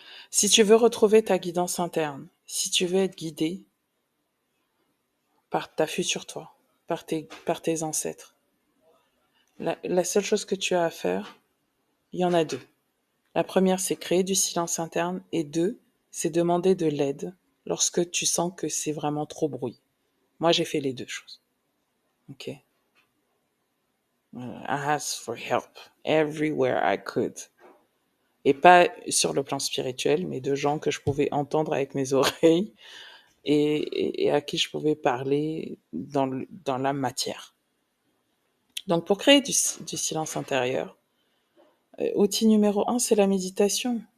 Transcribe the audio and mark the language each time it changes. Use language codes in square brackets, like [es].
[fr] Si tu veux retrouver ta guidance interne, si tu veux être guidé par ta future toi, par tes ancêtres, la seule chose que tu as à faire, il y en a deux. La première, c'est créer du silence interne. Et deux, c'est demander de l'aide lorsque tu sens que c'est vraiment trop brouillé. Moi, j'ai fait les deux choses. OK? [en] I asked for help everywhere I could. [fr] Et pas sur le plan spirituel, mais de gens que je pouvais entendre avec mes oreilles et à qui je pouvais parler dans la matière. Donc, pour créer du silence intérieur, outil numéro un, c'est la méditation.